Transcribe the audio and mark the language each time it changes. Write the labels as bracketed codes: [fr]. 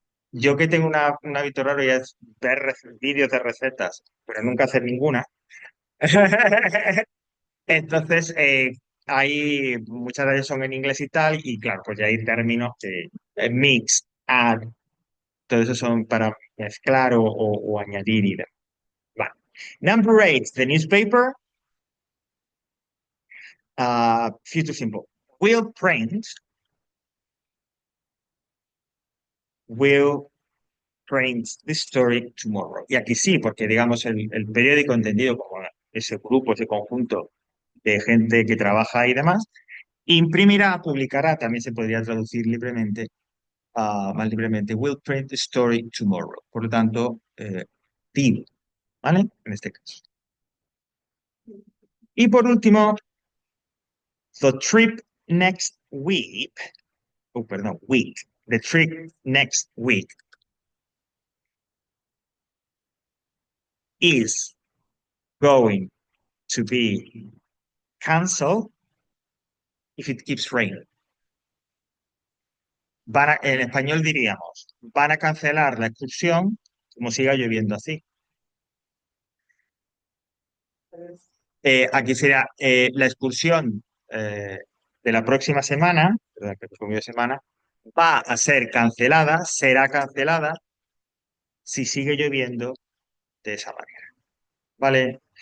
[es] Yo que tengo un hábito raro ya es ver vídeos de recetas, pero nunca hacer ninguna. Entonces, hay muchas de ellas son en inglés y tal, y claro, pues ya hay términos que mix, add, todo eso son para mezclar o añadir y demás. Vale. [en] Number 8, the newspaper, future simple. Will print the story tomorrow. [es] Y aquí sí, porque digamos el periódico entendido como ese grupo, ese conjunto de gente que trabaja y demás, imprimirá, publicará, también se podría traducir libremente, más libremente, [en] will print the story tomorrow. [es] Por lo tanto, will, ¿vale? En este caso. Y por último, [en] the trip next week, [es] perdón, [en] week, the trip next week is going to be canceled if it keeps raining. [es] En español diríamos, van a cancelar la excursión como siga lloviendo así. Aquí sería la excursión de la próxima semana, ¿verdad? Que es como semana, va a ser cancelada, será cancelada si sigue lloviendo de esa manera. ¿Vale?